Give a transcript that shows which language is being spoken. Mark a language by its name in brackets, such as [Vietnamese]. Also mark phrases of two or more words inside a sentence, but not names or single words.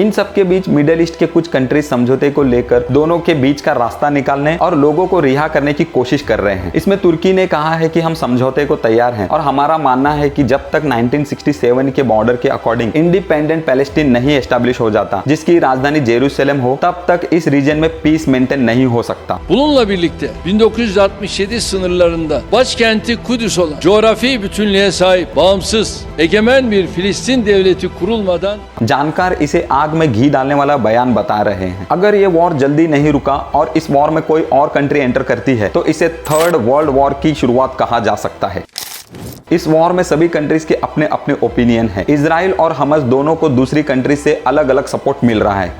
[Hindi] इन सब के बीच मिडिल ईस्ट के कुछ कंट्रीज समझौते को लेकर दोनों के बीच का रास्ता निकालने और लोगों को रिहा करने की कोशिश कर रहे हैं। इसमें तुर्की ने कहा है कि हम समझौते को तैयार हैं और हमारा मानना है कि जब तक 1967 के बॉर्डर के [English] according independent Palestine [Hindi] नहीं एस्टैब्लिश हो जाता, जिसकी राजधानी जेरूसलम हो, तब तक इस रीजन में [English] peace maintain [Hindi] नहीं हो सकता। [Turkish] Bununla birlikte 1967 sınırlarında başkenti Kudüs olan coğrafi bütünlüğe sahip bağımsız egemen bir Filistin devleti kurulmadan [Hindi] जानकार इसे आग में घी डालने वाला बयान बता रहे हैं। अगर ये वॉर जल्दी नहीं रुका और इस वॉर में कोई और [English] country enter [Hindi] करती है तो इसे [English] third world war [Hindi] की शुरुआत कहा जा सकता है। इस वॉर में सभी कंट्रीज के अपने अपने ओपिनियन है। इजराइल और हमास दोनों को दूसरी कंट्रीज से अलग अलग सपोर्ट मिल रहा है।